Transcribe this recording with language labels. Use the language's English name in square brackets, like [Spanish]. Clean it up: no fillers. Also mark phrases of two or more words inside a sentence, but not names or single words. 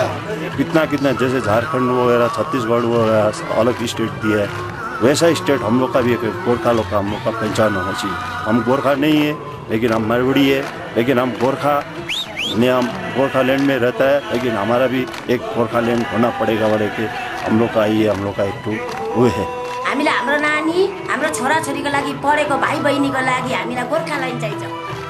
[Hindi] कितना जैसे झारखंड वगैरह छत्तीसगढ़ वगैरह अलग स्टेट दिया है, वैसा स्टेट हम लोग का भी एक गोरखा लोग का हम लोग का पहचान होना चाहिए। हम गोरखा नहीं है लेकिन हम मरवड़ी है, लेकिन हम गोरखा ने हम गोरखालैंड में रहता है, लेकिन हमारा भी एक गोरखालैंड होना पड़ेगा। बड़े के हम लोग का ये हम लोग का एक वो है। [Nepali] हामीलाई हाम्रो नानी, हाम्रो छोराछोरीको लागि, पढेको भाइ बहिनीको लागि हामीलाई गोरखालैंड चाहिन्छ।